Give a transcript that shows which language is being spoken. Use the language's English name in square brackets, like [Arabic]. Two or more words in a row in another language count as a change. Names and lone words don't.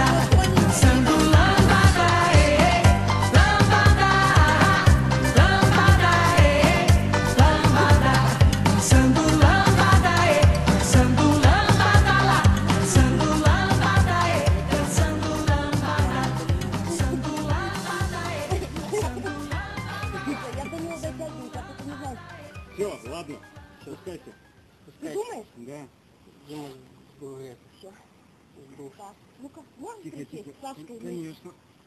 [Portuguese] Dançando lambada, lambada, lambada, lambada. Dançando lambada, dançando lambada lá. Dançando lambada, dançando lambada. Dançando lambada, dançando lambada. [Russian] Я до него дотягиваюсь, а ты не знаешь. Все, ладно, спускайся. Ты думаешь? Да. Все. Так, ну-ка, можешь Тихо, присесть? тихо. Сашка, Конечно.